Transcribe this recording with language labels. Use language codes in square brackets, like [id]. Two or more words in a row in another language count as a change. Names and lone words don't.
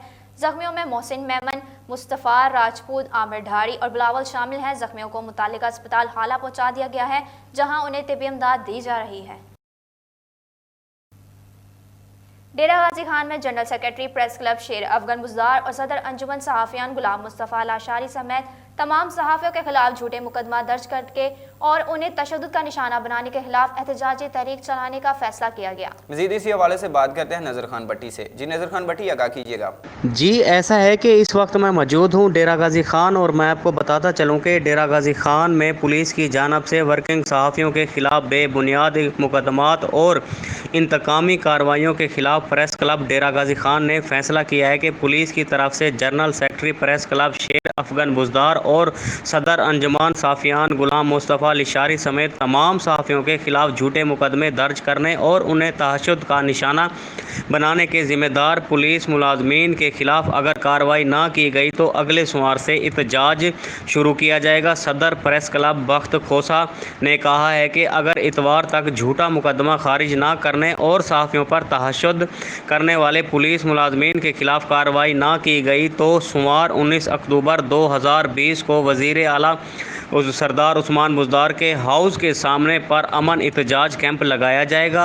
[ur] زخمیوں میں محسن میمن، مصطفیٰ راجپوت، عامر ڈھاری اور بلاول شامل ہیں. زخمیوں کو متعلقہ اسپتال ہالا پہنچا دیا گیا ہے، جہاں انہیں طبی امداد دی جا رہی ہے. ڈیرہ غازی خان میں [en] General Secretary Press Club [ur] شیر افگن بزدار اور صدر انجمن صحافیان غلام مصطفیٰ لاشاری سمیت تمام صحافیوں کے خلاف جھوٹے مقدمہ درج کر کے اور انہیں تشدد کا نشانہ بنانے کے خلاف احتجاجی تحریک چلانے کا فیصلہ کیا گیا. مزید اسی حوالے سے بات کرتے ہیں نذر خان بھٹی سے۔ جی نذر خان بھٹی، آگاہ کیجیے گا. جی ایسا ہے کہ اس وقت میں موجود ہوں ڈیرہ غازی خان اور میں آپ کو بتاتا چلوں کہ ڈیرہ غازی خان میں پولیس کی جانب سے ورکنگ صحافیوں کے خلاف بے بنیاد مقدمات اور انتقامی کارروائیوں کے خلاف [en] Press Club [ur] ڈیرہ غازی خان نے فیصلہ کیا ہے کہ پولیس کی طرف سے [en] General Secretary Press Club [ur] شیر افگن بزدار اور صدر انجمن صحافیان غلام مصطفیٰ لاشاری سمیت تمام صحافیوں کے خلاف جھوٹے مقدمے درج کرنے اور انہیں تشدد کا نشانہ بنانے کے ذمہ دار پولیس ملازمین کے خلاف اگر کارروائی نہ کی گئی تو اگلے سوموار سے احتجاج شروع کیا جائے گا. صدر [en] Press Club [ur] بخت کھوسہ نے کہا ہے کہ اگر اتوار تک جھوٹا مقدمہ خارج نہ کرنے اور صحافیوں پر تشدد کرنے والے پولیس ملازمین کے خلاف کارروائی نہ کی گئی تو سوموار 19 اکتوبر 2020 کو وزیر اعلیٰ سردار عثمان بزدار کے ہاؤس کے سامنے پر امن احتجاج کیمپ لگایا جائے گا.